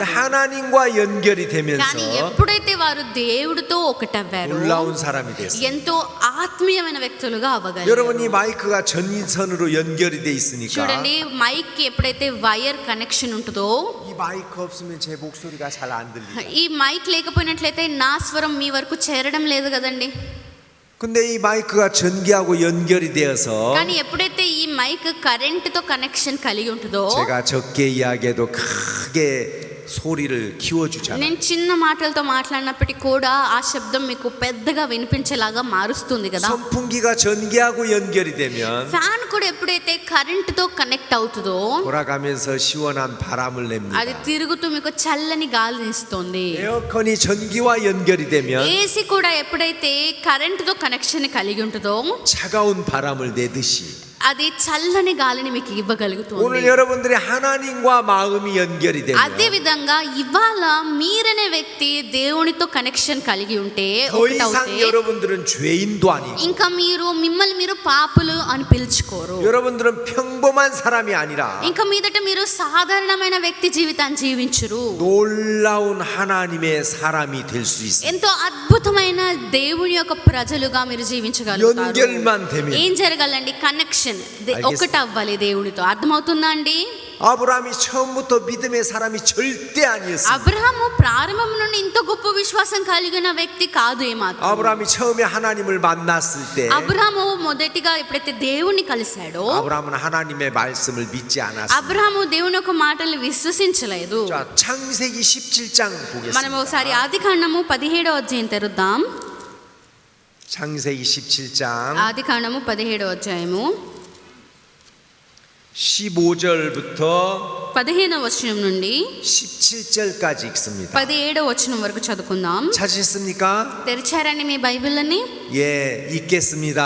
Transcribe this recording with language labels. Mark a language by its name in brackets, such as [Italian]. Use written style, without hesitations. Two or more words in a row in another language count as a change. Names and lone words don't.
[Korean] 하나님과 연결이 [Telugu] కానీ [Korean] 되면서 [Telugu] ఎప్పుడైతే వారు దేవుడితో ఒకటవ్వారో [Korean] 놀라운 사람이 됐어요. [Telugu] ఎంతో ఆత్మీయమైన వ్యక్తులుగా అవ్వగలరు. [Korean] 여러분 이 마이크가 전선으로 연결이 돼 있으니까 [Telugu] చూడండి, మైక్ కి ఎప్పుడైతే [English] wire connection [Telugu] ఉంటుందో, [Korean] 이 마이크 없으면 제 목소리가 잘 안 들려요. [Telugu] ఈ మైక్ లేకపోయినట్లయితే నా స్వరం మీ వరకు చేరడం లేదు కదండి. [Korean] 근데 이 마이크가 전기하고 연결이 되어서 [Telugu] కానీ ఎప్పుడైతే ఈ మైక్ కరెంటుతో కనెక్షన్ కలిగి ఉంటుందో, [Korean] 제가 적게 이야기해도 크게 소리를 키워주잖아요. [Telugu] నేను చిన్న మాటలతో మాట్లాడినప్పటికీ కూడా ఆ శబ్దం మీకు పెద్దగా వినిపించేలాగా మారుస్తుంది కదా. [Korean] 선풍기가 전기하고 연결이 되면 [Telugu] ఫ్యాన్ కూడా ఎప్పుడైతే కరెంటుతో కనెక్ట్ అవుతుందో [Korean] 돌아가면서 시원한 바람을 냅니다. [Telugu] అది తిరుగుతూ మీకు చల్లని గాలిని ఇస్తుంది. [Korean] 에어컨이 전기와 연결이 되면 [Telugu] ఏసీ కూడా ఎప్పుడైతే కరెంటుతో కనెక్షన్ కలిగి ఉంటుందో [Korean] 차가운 바람을 내듯이 [Telugu] అది చల్లని గాలిని మీకు ఇవ్వగలుగుతుంది. [Korean] 오늘 여러분들이 하나님과 마음이 연결이 [Telugu] అదే [Korean] 되면 [Telugu] విధంగా ఇవాళ మీరనే వ్యక్తి దేవునితో కనెక్షన్ కలిగి ఉంటే, [Korean] 더 이상 여러분들은 죄인도 아니고 [Telugu] ఇంకా మిమ్మల్ని మీరు పాపులు అని పిలుచుకోరు. [Korean] 여러분들은 평범한 사람이 아니라 [Telugu] ఇంకా మీదట మీరు సాధారణమైన వ్యక్తి జీవితాన్ని జీవించరు. [Korean] 놀라운 하나님의 사람이 될 수 있어요. [Telugu] ఎంతో అద్భుతమైన దేవుని యొక్క ప్రజలుగా మీరు జీవించగలుగుతారు. [Korean] 연결만 되면 [Telugu] ఏం జరగాలండి? కనెక్షన్ ఒకటి అవ్వాలి దేవునితో. అర్థమవుతుందా అండి? [Korean] 아브라함이 처음부터 믿음의 사람이 절대 아니었어요. [Telugu] అబ్రహాము ప్రారంభం నుండి ఇంత గొప్ప విశ్వాసం కలిగిన వ్యక్తి కాదు ఏమాత్రం. [Korean] 아브라함이 처음에 하나님을 만났을 때 [Telugu] అబ్రహాము మొదటిగా ఎప్పుడైతే దేవుని కలిశాడో, [Korean] 아브라함은 하나님의 말씀을 믿지 않았어요. [Telugu] అబ్రహాము దేవుని యొక్క మాటలు విశ్వసించలేదు. [Korean] 자, 창세기 17장 [Telugu] మనం ఒకసారి [Korean] 보겠습니다. [Telugu] ఆదికాండము 17వ అధ్యాయం తెరుద్దాం. [Korean] 창세기 17장 [Telugu] ఆదికాండము 17వ అధ్యాయము [Korean] 15절부터 [Telugu] 15వ వచనం నుండి [Korean] 17절까지 읽습니다. [Telugu] 17వ వచనం వరకు చదువుకుందాం. [Korean] 찾으셨습니까? [Telugu] తెరిచారండి మీ బైబిల్ని? [Korean] 예, 읽겠습니다.